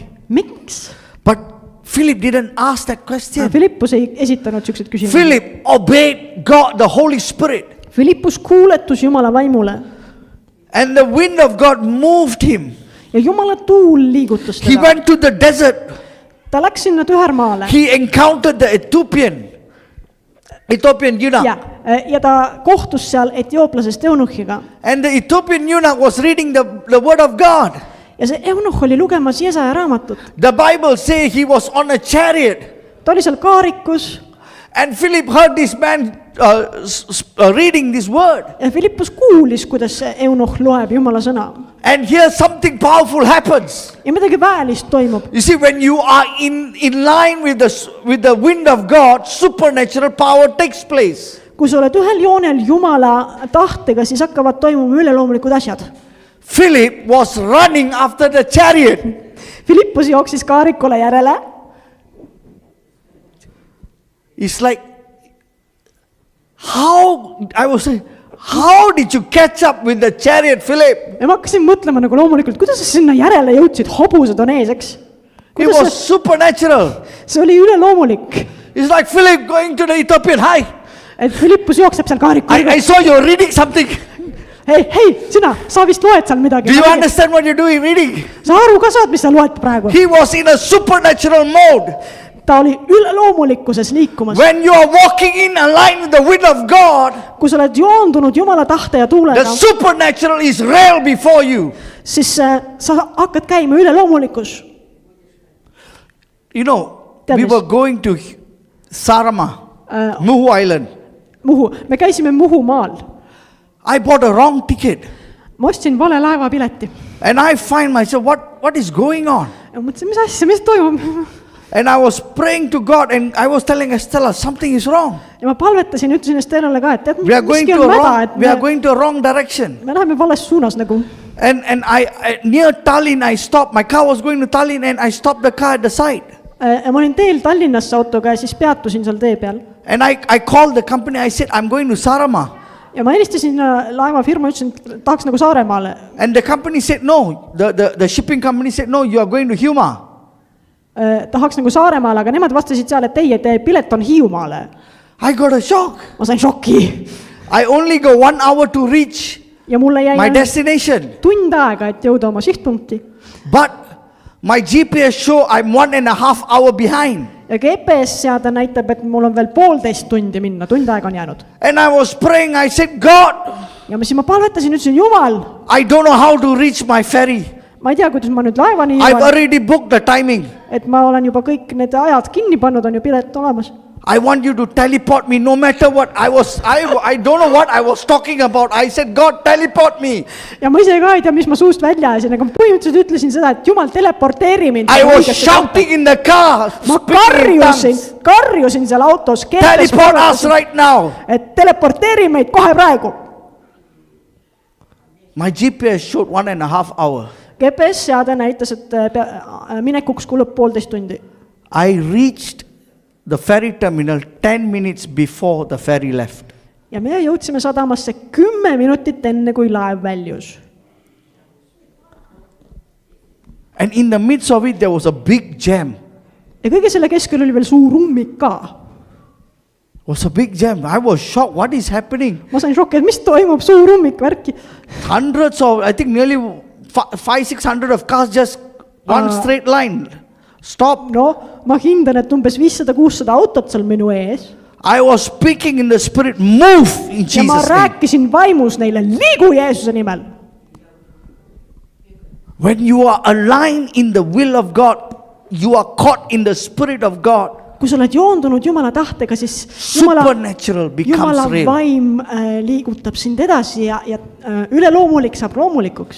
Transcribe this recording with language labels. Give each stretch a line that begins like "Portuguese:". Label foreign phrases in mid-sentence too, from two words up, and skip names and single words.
Estonian: Miks?
English: But Philip didn't ask that question.
Estonian: Philippus ei esitanud siukseid küsimusi.
English: Philip obeyed God, the Holy Spirit.
Estonian: Philippus kuuletus Jumala vaimule.
English: And the wind of God moved him.
Estonian: Ja Jumala tuul liigutas
English: He
Estonian: teda.
English: went to the desert.
Estonian: Ta läks sinna tühermaale.
English: He encountered the Ethiopian eunuch.
Estonian: Ja ta kohtus seal etiooplasest eunuhiga.
English: And the Ethiopian eunuch was reading the word of God.
Estonian: Ja see eunuh oli lugemas Jesaja raamatut.
English: The Bible says he was on a chariot.
Estonian: Ta oli seal kaarikus.
English: And Philip heard this man reading this word.
Estonian: Ja Philippus kuulis, kuidas see eunuh loeb Jumala sõna.
English: And here something powerful happens.
Estonian: Ja midagi väelist toimub.
English: You see, when you are in line with the wind of God, supernatural power takes place.
Estonian: Kui sa oled ühel joonel Jumala tahtega, siis hakkavad toimuma üleloomulikud asjad.
English: Philip was running after the chariot.
Estonian: Philippus jooksis kaarikule järele.
English: It's like, how did you catch up with the chariot, Philip?
Estonian: Ja ma hakkasin mõtlema nagu loomulikult, kuidas sa sinna järele jõudsid, hobused on ees, eks?
English: It was supernatural.
Estonian: See oli üleloomulik.
English: It's like Philip going to the Ethiopian. Hi,
Estonian: Et Philippus jookseb seal kaarikul.
English: I saw you reading something.
Estonian: Hei, sina, sa vist loed seal midagi.
English: Do you understand what you're doing reading?
Estonian: Sa aru ka saad, mis sa loed praegu?
English: He was in a supernatural mode.
Estonian: Ta oli üleloomulikkuses liikumas.
English: When you are walking in line with the wind of God,
Estonian: Kui sa oled joondunud Jumala tahte ja
English: the
Estonian: tuulega,
English: supernatural is real before you.
Estonian: siis sa hakkad käima üleloomulikus.
English: You know, we were going to Sarama, Muhu Island.
Estonian: Muhu. Me käisime Muhu maal.
English: I bought a wrong ticket.
Estonian: Ma ostsin vale laevapileti.
English: And I find myself, what is going on?
Estonian: Ja mõtlesin, mis asja, mis toimub?
English: And I was praying to God and I was telling Estella, something is wrong.
Estonian: Ja ma palvetasin, ütlesin Estellale ka, et tead,
English: We are going
Estonian: miski
English: to
Estonian: on
English: a
Estonian: mäda,
English: wrong,
Estonian: et
English: we are going to a wrong direction.
Estonian: me läheme vales suunas nagu.
English: And I near Tallinn, I stopped. My car was going to Tallinn and I stopped the car at the side.
Estonian: Ja ma olin teel Tallinnasse autoga ja siis peatusin seal tee peal.
English: And I called the company, I said, I'm going to Sarama.
Estonian: Ja ma helistasin laevafirma, ütlesin, et tahaks nagu Saaremaale.
English: And the company said, no, the shipping company said, no, you are going to Hiiumaa.
Estonian: Tahaks nagu Saaremaale, aga nemad vastasid seal, et teie pilet on Hiiumaale.
English: I got a shock.
Estonian: Ma sain šoki.
English: I only go 1 hour to reach
Estonian: Ja mulle jäi
English: my destination.
Estonian: tund aega, et jõuda oma sihtpunkti.
English: But my GPS show I'm 1.5 hours behind.
Estonian: Ja GPS-seade näitab, et mul on veel 1,5 tundi minna, tund aega on jäänud.
English: And I was praying, I said, God,
Estonian: Ja siis ma palvetasin, ütlesin, Jumal,
English: I don't know how to reach my ferry.
Estonian: ma ei tea, kuidas ma nüüd laevani
English: I've
Estonian: jõuan,
English: already booked the timing.
Estonian: et ma olen juba kõik need ajad kinni pannud, on ju pilet olemas.
English: I want you to teleport me no matter what. I don't know what I was talking about. I said, God, teleport me.
Estonian: Ja ma ise ka ei tea, mis ma suust välja ajasin, aga ma põhimõtteliselt ütlesin seda, et Jumal, teleporteeri mind.
English: I was shouting in the car.
Estonian: Ma karjusin seal autos,
English: Teleport us right now.
Estonian: et teleporteeri meid kohe praegu.
English: My GPS showed 1.5 hours.
Estonian: GPS-seade näitas, et minekuks kulub 1,5 tundi.
English: I reached the ferry terminal 10 minutes before the ferry left.
Estonian: Ja me jõudsime sadamasse 10 minutit enne, kui laev väljus.
English: And in the midst of it, there was a big jam. Ja kõige selle keskel oli veel suur ummik ka. It was a big jam. I was shocked. What is happening?
Estonian: Ma sain šokki, et mis toimub, suur ummik, värki.
English: Hundreds of, I think nearly 500-600 of cars just one straight line. Stop. No,
Estonian: ma hindan, et umbes 500-600 autot seal minu ees.
English: I was speaking in the spirit, move in
Estonian: Ja ma
English: Jesus' name.
Estonian: rääkisin vaimus neile, liigu Jeesuse nimel.
English: When you are aligned in the will of God, you are caught in the spirit of God.
Estonian: Kui sa oled joondunud Jumala tahtega, siis
English: Supernatural becomes
Estonian: Jumala
English: real.
Estonian: vaim liigutab sind edasi ja üleloomulik saab loomulikuks.